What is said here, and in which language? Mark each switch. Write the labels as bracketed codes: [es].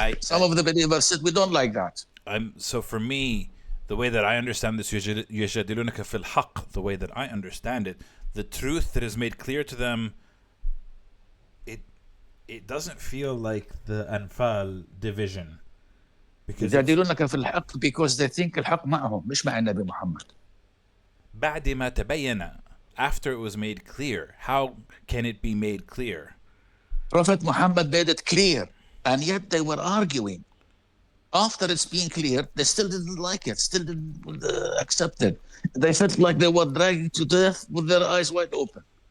[en] Some of the believers said we don't like that. So for me, the way that I understand this, [ar] يجادلونك في الحق, [en] the way that I understand it, the truth that is made clear to them, it doesn't feel like the Anfal division. [ar] يجادلونك في الحق [en] because they think [ar] الحق معهم مش مع النبي محمد. بعد ما تبين, [en] after it was made clear. How can it be made clear? Prophet Muhammad made it clear, and yet they were arguing. After it's being clear, they still didn't like it, still didn't accept it. They felt like they were dragged to death with their eyes wide open.